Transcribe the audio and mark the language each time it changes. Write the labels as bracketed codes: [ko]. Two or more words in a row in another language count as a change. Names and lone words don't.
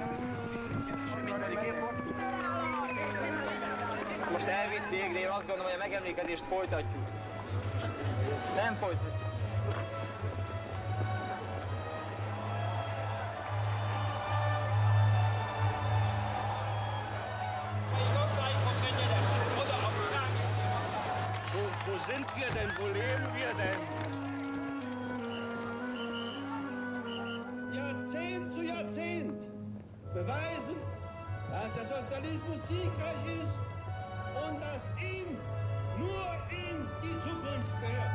[hu] Most elvitték, de én azt gondolom, hogy a megemlékezést folytatjuk. Nem folytatjuk. [de] Wo sind wir denn? Wo leben wir denn? Jahrzehnt zu Jahrzehnt beweisen, dass der Sozialismus siegreich ist und dass ihm, nur ihm, die Zukunft gehört.